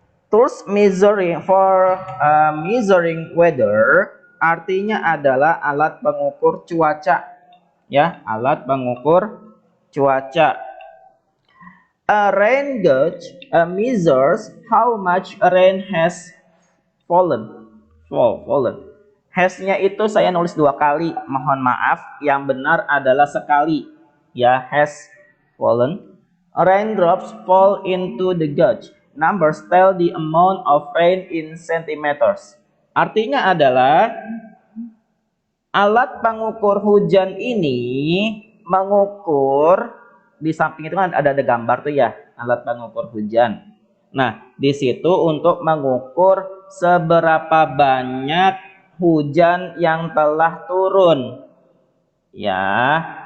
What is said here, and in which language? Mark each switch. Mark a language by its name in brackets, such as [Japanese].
[English] Tools measuring measuring weather [Indonesian] artinya adalah alat pengukur cuaca. Ya, alat pengukur cuaca. [English] A rain gauge measures how much rain has fallen. Fallen. [Indonesian] Has-nya itu saya nulis 2 kali. Mohon maaf, yang benar adalah sekali. [English] Ya, has fallen. Raindrops fall into the gauge. Numbers tell the amount of rain in centimeters. [Indonesian] Artinya adalah alat pengukur hujan ini mengukur, di samping itu kan ada gambar tuh ya, alat pengukur hujan. Nah, di situ untuk mengukur seberapa banyak hujan yang telah turun. Ya.